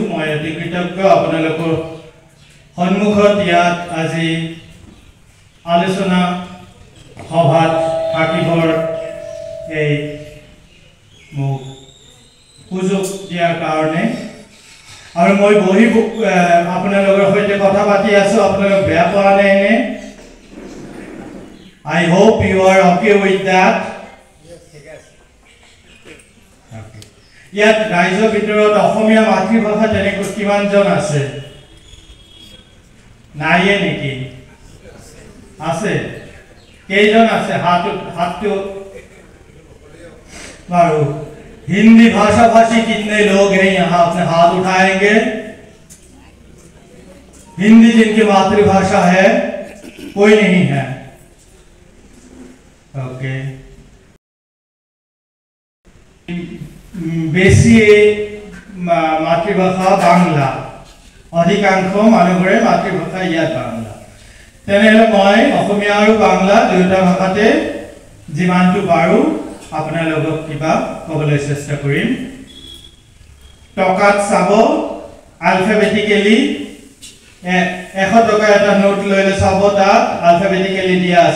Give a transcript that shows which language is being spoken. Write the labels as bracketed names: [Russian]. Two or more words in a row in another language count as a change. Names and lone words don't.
[Assamese] মই অতি কৃতজ্ঞ আপোনালোকৰ সন্মুখত ইয়াত আজি আলোচনা সভাত থাকিবৰ এই মোক সুযোগ দিয়াৰ কাৰণে। আৰু মই বহি আপোনালোকৰ সৈতে কথা পাতি আছোঁ, আপোনালোক বেয়া পোৱা নাই নে? [English] I hope you are okay with that. [Assamese] ইয়াত ৰাইজৰ ভিতৰত অসমীয়া মাতৃভাষা তেনেকৈ কিমানজন আছে? নাইয়ে নেকি? আছে? কেইজন আছে? হাতটো বাৰু। [Hindi] हिंदी भाषा भाषी कितने लोग हैं यहाँ? अपने हाथ उठाएंगे। हिंदी जिनकी मातृभाषा है कोई नहीं है? [Assamese] অ'কে। বেছি মাতৃভাষা বাংলা, অধিকাংশ মানুহৰে মাতৃভাষা ইয়াত বাংলা। তেনেহলে মই অসমীয়া আৰু বাংলা দুয়োটা ভাষাতে যিমানটো পাৰো আপোনালোকক কিবা ক'বলৈ চেষ্টা কৰিম। টকাত চাব আলফাবেটিকেলি 100 টকা এটা নোট লৈলে চাব তাত আলফাবেটিকেলি দিয়া আছে।